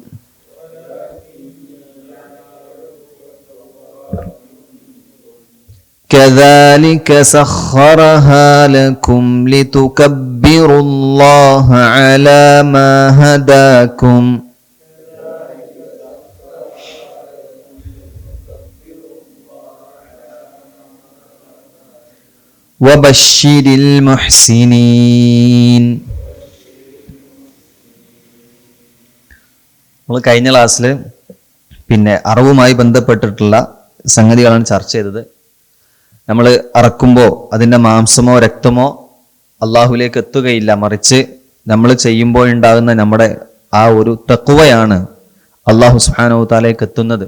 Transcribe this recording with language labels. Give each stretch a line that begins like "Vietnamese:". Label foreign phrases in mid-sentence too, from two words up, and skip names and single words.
Arabic: كذلك سخرها لكم لتكبروا الله على ما هداكم وبشر المحسنين.
Malayalam: നമ്മൾ കഴിഞ്ഞ ക്ലാസ്സിൽ അറിവുമായി ബന്ധപ്പെട്ടിട്ടുള്ള സംഗതികളാണ് ചർച്ച ചെയ്തത്. നമ്മൾ അറക്കുമ്പോൾ അതിൻ്റെ മാംസമോ രക്തമോ അള്ളാഹുവിലേക്ക് എത്തുകയില്ല, മറിച്ച് നമ്മൾ ചെയ്യുമ്പോൾ ഉണ്ടാകുന്ന നമ്മുടെ ആ ഒരു തഖ്വയാണ് അള്ളാഹു സുബ്ഹാനഹു വ തആലയിലേക്ക് എത്തുന്നത്.